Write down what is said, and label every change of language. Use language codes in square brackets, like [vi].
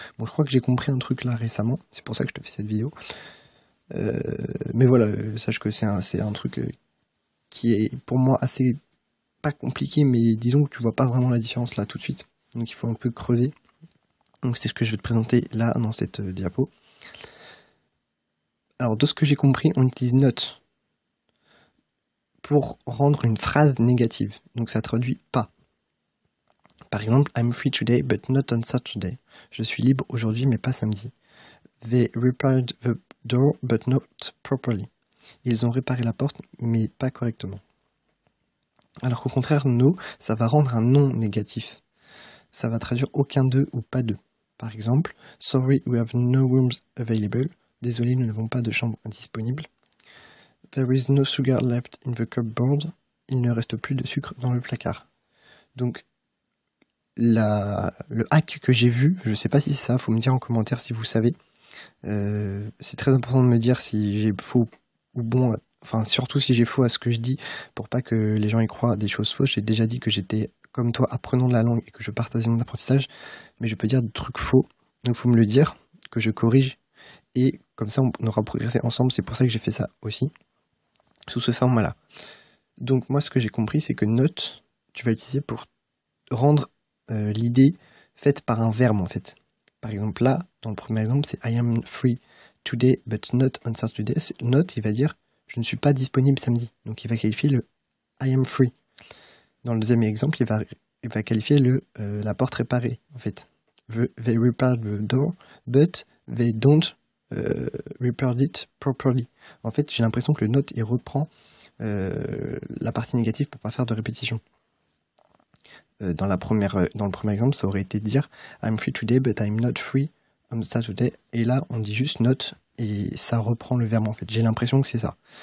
[fr] Bon, je crois que j'ai compris un truc là récemment, c'est pour ça que je te fais cette vidéo. Mais voilà, sache que c'est un truc qui est pour moi assez pas compliqué, mais disons que tu vois pas vraiment la différence là tout de suite. Donc il faut un peu creuser. Donc c'est ce que je vais te présenter là dans cette diapo. Alors de ce que j'ai compris, on utilise not pour rendre une phrase négative. Donc ça traduit pas. Par exemple, [en] I'm free today but not on Saturday. [fr] Je suis libre aujourd'hui mais pas samedi. [en] They repaired the door but not properly. [fr] Ils ont réparé la porte mais pas correctement. Alors qu'au contraire, no, ça va rendre un non négatif. Ça va traduire aucun d'eux ou pas d'eux. Par exemple, [en] sorry, we have no rooms available. [fr] Désolé, nous n'avons pas de chambre disponible. [en] There is no sugar left in the cupboard. [fr] Il ne reste plus de sucre dans le placard. Donc, le hack que j'ai vu, je sais pas si c'est ça, faut me dire en commentaire si vous savez. C'est très important de me dire si j'ai faux ou bon, enfin surtout si j'ai faux à ce que je dis, pour pas que les gens y croient des choses fausses. J'ai déjà dit que j'étais comme toi apprenant de la langue et que je partageais mon apprentissage, mais je peux dire des trucs faux, donc faut me le dire, que je corrige, et comme ça on aura progressé ensemble. C'est pour ça que j'ai fait ça aussi, sous ce format-là. Donc moi ce que j'ai compris, c'est que note, tu vas utiliser pour rendre l'idée faite par un verbe en fait. Par exemple là, dans le premier exemple, c'est [en] I am free today but not on Saturday. [fr] Not, il va dire je ne suis pas disponible samedi. Donc il va qualifier le I am free. Dans le deuxième exemple, il va qualifier la porte réparée en fait. [en] They repaired the door but they don't repaired it properly. [fr] En fait, j'ai l'impression que le not il reprend la partie négative pour pas faire de répétition. Dans le premier exemple, ça aurait été de dire [en] I'm free today but I'm not free on Saturday. [fr] Et là, on dit juste not et ça reprend le verbe en fait. J'ai l'impression que c'est ça.